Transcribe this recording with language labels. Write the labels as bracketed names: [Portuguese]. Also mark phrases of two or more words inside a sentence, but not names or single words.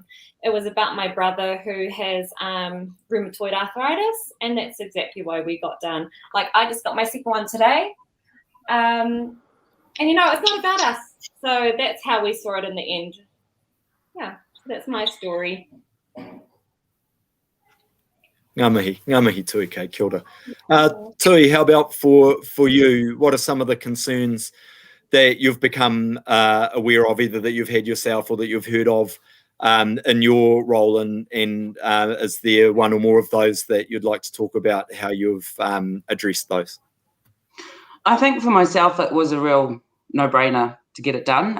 [English] It was about my brother who has rheumatoid arthritis, and that's exactly why we got done. Like, I just got my second one today. And it's not about us. So that's how we saw it in the end. Yeah, that's my story. [Māori] Ngā mihi Tuike, kia ora. [English] Tui, how about for you? What are some of the concerns that you've become aware of, either that you've had yourself or that you've heard of in your role? And is there one or more of those that you'd like to talk about, how you've addressed those? I think for myself, it was a real no-brainer to get it done.